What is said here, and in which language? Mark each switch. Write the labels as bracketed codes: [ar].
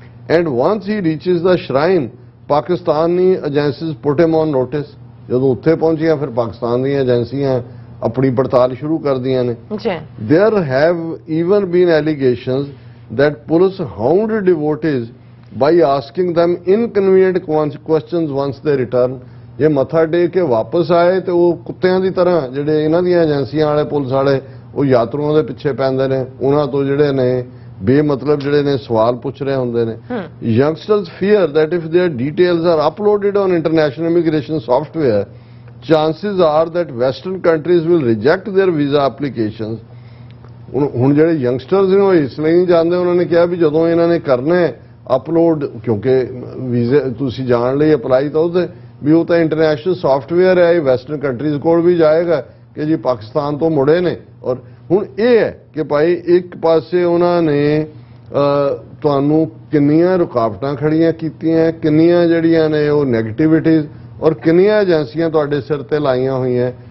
[en] And once he reaches the shrine Pakistani agencies put him on notice. [pa] ਜਦੋਂ ਉੱਥੇ ਪਹੁੰਚੀਆਂ ਫਿਰ ਪਾਕਿਸਤਾਨ ਦੀਆਂ ਏਜੰਸੀਆਂ ਆਪਣੀ ਪੜਤਾਲ ਸ਼ੁਰੂ ਕਰਦੀਆਂ ਨੇ। [en] There have even been allegations that police hound devotees by asking them inconvenient questions once they return। [pa] ਜੇ ਮੱਥਾ ਟੇਕ ਕੇ ਵਾਪਸ ਆਏ ਤੇ ਉਹ ਕੁੱਤਿਆਂ ਦੀ ਤਰ੍ਹਾਂ ਜਿਹੜੇ ਇਹਨਾਂ ਦੀਆਂ ਏਜੰਸੀਆਂ ਵਾਲੇ ਪੁਲਿਸ ਵਾਲੇ ਉਹ ਯਾਤਰੂਆਂ ਦੇ ਪਿੱਛੇ ਪੈਂਦੇ ਨੇ, ਉਹਨਾਂ ਤੋਂ ਜਿਹੜੇ ਨੇ ਬੇਮਤਲਬ ਜਿਹੜੇ ਨੇ ਸਵਾਲ ਪੁੱਛ ਰਹੇ ਹੁੰਦੇ ਨੇ। [en] Youngsters fear that if their details are uploaded on international immigration software, chances are that western countries will reject their visa applications। [pa] ਹੁਣ ਜਿਹੜੇ ਯੰਗਸਟਰਸ ਨੇ ਉਹ ਇਸ ਲਈ ਨਹੀਂ ਜਾਣਦੇ, ਉਹਨਾਂ ਨੇ ਕਿਹਾ ਵੀ ਜਦੋਂ ਇਹਨਾਂ ਨੇ ਕਰਨਾ ਹੈ ਅਪਲੋਡ, ਕਿਉਂਕਿ ਵੀਜ਼ੇ ਤੁਸੀਂ ਜਾਣ ਲਈ ਅਪਲਾਈ ਤਾਂ ਉਹਦੇ ਵੀ ਉਹ ਤਾਂ ਇੰਟਰਨੈਸ਼ਨਲ ਸੌਫਟਵੇਅਰ ਹੈ, ਇਹ ਵੈਸਟਰਨ ਕੰਟਰੀਜ਼ ਕੋਲ ਵੀ ਜਾਏਗਾ ਕਿ ਜੀ ਪਾਕਿਸਤਾਨ ਤੋਂ ਮੁੜੇ ਨੇ। ਔਰ ਹੁਣ ਇਹ ਹੈ ਕਿ ਭਾਈ ਇੱਕ ਪਾਸੇ ਉਹਨਾਂ ਨੇ ਤੁਹਾਨੂੰ ਕਿੰਨੀਆਂ ਰੁਕਾਵਟਾਂ ਖੜੀਆਂ ਕੀਤੀਆਂ, ਕਿੰਨੀਆਂ ਜਿਹੜੀਆਂ ਨੇ ਉਹ ਨੈਗੇਟਿਵਿਟੀਜ਼ ਔਰ ਕਿੰਨੀਆਂ ਏਜੰਸੀਆਂ ਤੁਹਾਡੇ ਸਿਰ ਤੇ ਲਾਈਆਂ ਹੋਈਆਂ।